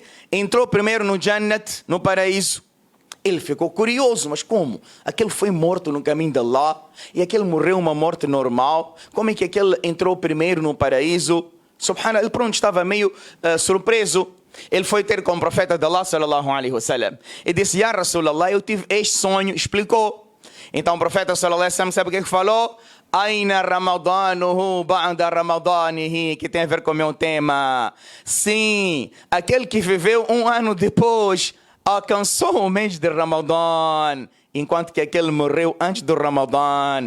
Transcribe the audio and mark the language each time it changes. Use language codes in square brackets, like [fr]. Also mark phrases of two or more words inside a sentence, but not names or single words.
[pt] Entrou primeiro no Jannat, no paraíso. Ele ficou curioso, mas como? Aquele foi morto no caminho de Allah e aquele morreu uma morte normal. Como é que aquele entrou primeiro no paraíso? Subhanallah, ele pronto estava meio surpreso. Ele foi ter com o profeta de Allah [ar] صلى الله عليه وسلم [pt] e disse: [ar] يا رسول الله, [pt] eu tive este sonho. Explicou. Então o profeta [ar] صلى الله عليه وسلم [pt] sabe o que falou? [ar] أين رمضانه بعد رمضانه, [pt] que tem a ver com o meu tema. Sim, aquele que viveu um ano depois alcançou o mês de Ramadã, enquanto que aquele morreu antes do Ramadã.